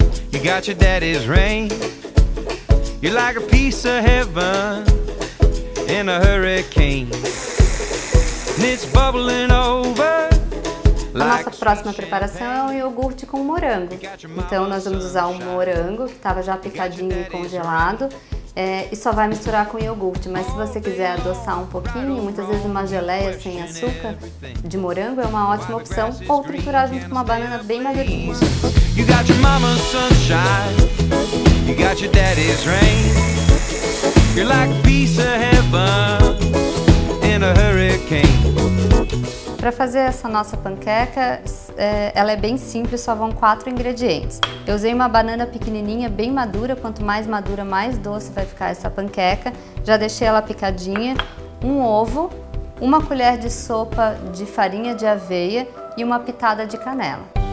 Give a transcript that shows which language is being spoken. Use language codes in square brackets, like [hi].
[en] You got your daddy's ring. You're like a piece of heaven in a hurricane. It's bubbling over. [pt] A nossa próxima preparação é um iogurte com morango. Então nós vamos usar um morango que estava já picadinho e congelado e só vai misturar com iogurte. Mas se você quiser adoçar um pouquinho, muitas vezes uma geleia sem açúcar de morango é uma ótima opção, ou triturar junto com uma banana bem madurinha. [en] You got your mama's sunshine, you got your daddy's rain. You're like a piece of heaven in a hurricane. [pt] Para fazer essa nossa panqueca, ela é bem simples, só vão 4 ingredientes. Eu usei uma banana pequenininha, bem madura, quanto mais madura, mais doce vai ficar essa panqueca. Já deixei ela picadinha, um ovo, 1 colher de sopa de farinha de aveia e uma pitada de canela.